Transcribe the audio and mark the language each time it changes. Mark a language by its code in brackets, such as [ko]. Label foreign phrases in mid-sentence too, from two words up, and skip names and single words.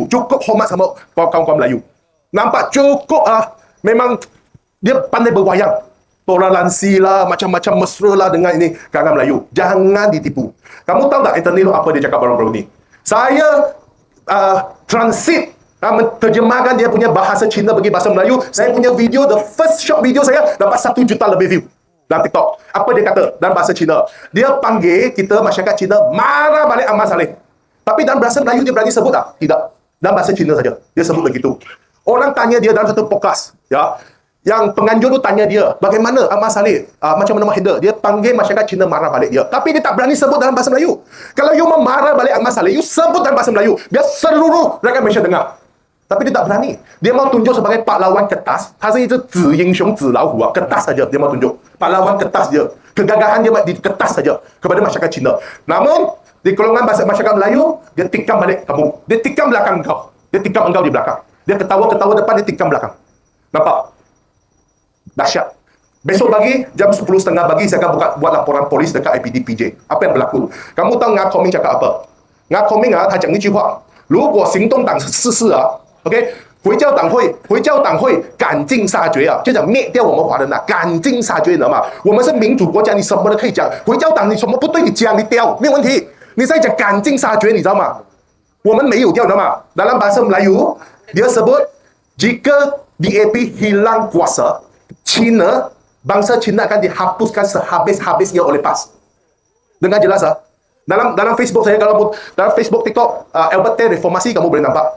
[ms] Cukup hormat sama kawan-kawan Melayu. Nampak cukup memang dia pandai berwayang. Toleransi lah, macam-macam mesra lah dengan ini kalangan Melayu. Jangan ditipu. Kamu tahu tak Anthony Loh apa dia cakap baru-baru ni? Saya transit menterjemahkan dia punya bahasa Cina bagi bahasa Melayu. Saya punya video, [en] the first short video [ms] saya dapat 1 juta lebih view dalam TikTok. Apa dia kata dalam bahasa Cina? Dia panggil kita masyarakat Cina marah balik Ahmad Saleh. Tapi dalam bahasa Melayu dia berani sebut tak? Tidak. Dalam bahasa Cina saja. Dia sebut begitu. Orang tanya dia dalam satu podcast, ya. Yang penganjur tu tanya dia, bagaimana Ahmad Saleh, macam mana Mahinder, dia panggil masyarakat Cina marah balik dia. Tapi dia tak berani sebut dalam bahasa Melayu. Kalau you memarah balik Ahmad Saleh, you sebut dalam bahasa Melayu. Biar seluruh rakyat Malaysia dengar. Tapi dia tak berani. Dia mau tunjuk sebagai pahlawan kertas. Dia [zh] 是一只紫英雄紫老虎 [ms] kertas saja dia mau tunjuk. Pahlawan kertas dia. Kegagahan dia di kertas saja kepada masyarakat Cina. Namun di golongan masyarakat Melayu, dia tikam balik kamu. Dia tikam belakang engkau. Dia tikam engkau di belakang. Dia ketawa-ketawa depan, dia tikam belakang. Nampak? Dahsyat. Besok pagi jam 10.30 pagi saya akan buat laporan polis dekat IPD PJ. Apa yang berlaku? Kamu tahu Nga Koming cakap apa? [zh] Nga Koming 他讲一句话，如果行动党失势OK， 回教党会赶尽杀绝就讲灭掉我们华人赶尽杀绝，你知道吗？我们是民主国家，你什么都可以讲。回教党你什么不对，你讲，你丢，没有问题。你在讲赶尽杀绝，你知道吗？我们没有掉，你知道吗 [ms] ？Dalam bahasa Melayu, dia sebut jika DAP hilang kuasa, Cina, bangsa Cina akan dihapuskan sehabis-habisnya oleh PAS. Dengar jelas Dalam Facebook saya, kalau dalam Facebook TikTok Albert Tay reformasi, kamu boleh nampak.